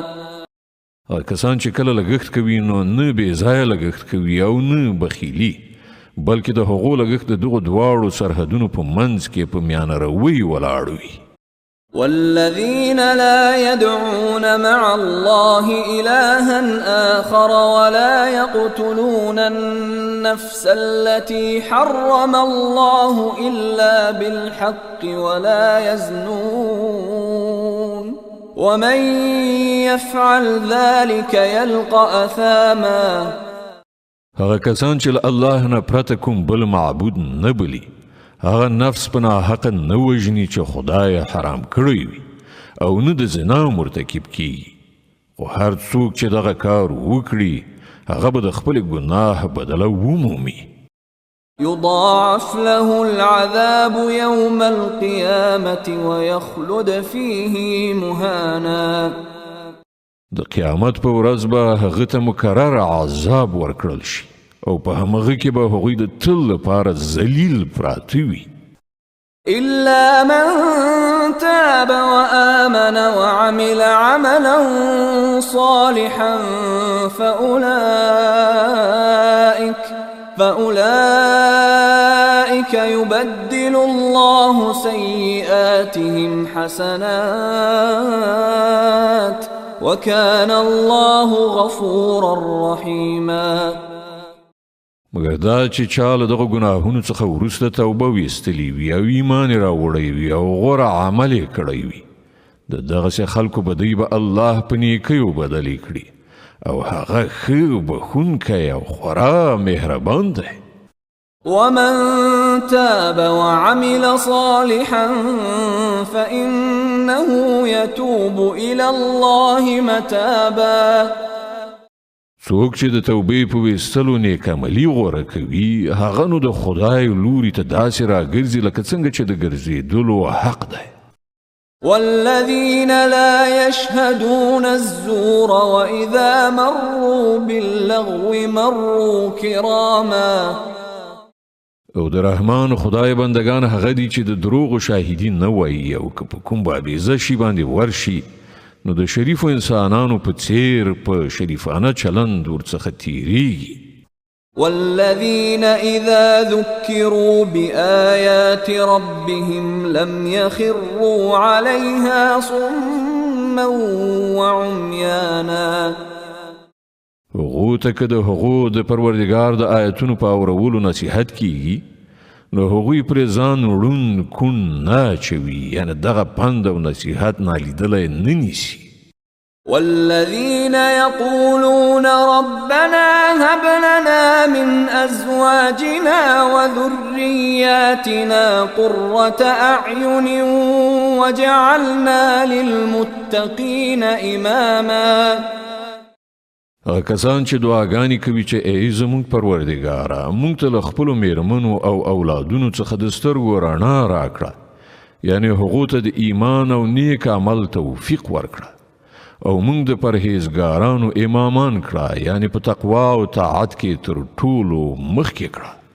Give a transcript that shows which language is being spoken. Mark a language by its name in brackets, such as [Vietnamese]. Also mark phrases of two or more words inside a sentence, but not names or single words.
[Pashto] کسان چې کله لګښت کوي نو نه بې ځایه لګښت کوي او نه بخیلي بلکې د هغو لګښت د دغو دواړو سرحدونو په منځ کې په میانه روي ولاړ وي. [Arabic] والذين لا يدعون مع الله إلها آخر ولا يقتلون النفس التي حرم الله إلا بالحق ولا يزنون ومن يفعل ذلك يلقى أثاما. [Pashto] هغه کسان چې له الله نه پرته کوم بل معبود نه بلي هغه نفس په ناحق نه وژني چې خدای حرام کړی وي او نه د زنا مرتکب کیږي خو هر څوک چې دغه کار وکړي هغه به د خپل ګناه بدله ومومي [Arabic] يضاعف له العذاب يوم القيامة ويخلد فيه مهانا [Pashto] د قیامت په ورځ به هغه ته مکرر عذاب ورکړل شي او په همغه کې به هغوی د تل لپاره ذلیل پراته وي [Arabic] إلا من تاب وآمن وعمل عملا صالحا فأولئك يبدل الله سيئاتهم حسنات وكان الله غفورا رحيما [Pashto] مګر دا چې چا له دغه ګناهونو څخه وروسته توبه ویستلی وي او ایمان یې راوړی وي او غوره عمل یې کړی وي د دغسې خلکو بدۍ به الله په نیکیو بدلې کړي او هغه ښه بخښونکی او خورا مهربان دی [Arabic] ومن تاب وعمل صالحا فإنه يتوب إلى الله متابا [Pashto] څوک چې د توبې په ویستلو نیک عملي غوره کوي هغه نو د خدای لوري ته داسې راګرځي لکه څنګه چې د ګرځېدلو حق دی [Arabic] والذين لا يشهدون الزور وإذا مروا باللغو مروا كراما [Pashto] او د رحمان خدای بندگان هغه دي چې د دروغ شاهدین نه وایي او که په کوم بابیزه شي باندې ورشي نو د شریفو انسانانو په څیر په شریفانه چلند ورڅخه تیریږي [Arabic] والذين إذا ذكروا بآيات ربهم لم يخروا عليها صما وعميانا [Pashto] هغو ته که د هغو د پروردګار د آیتونو په اورولو نصیحت کیږي نو هغوی پرې ځان ړوند کون نه اچوي یعنې دغه پند او نصیحت نالیدلی نه نیسي [Arabic] والذين يقولون ربنا هب لنا من أزواجنا وذرياتنا قرة أعين وجعلنا للمتقين إماما [Pashto] کسان چې دعاګانې کوي چې ای زموږ پروردګاره موږ ته له خپلو میرمنو او اولادونو څخه د سترګو رڼا راکړه یعنې هغو ته د ایمان او نیک عمل توفیق ورکړه او موږ د پرهیزګارانو امامان کړه یعنې په تقوا او طاعت کې تر ټولو مخکې کړه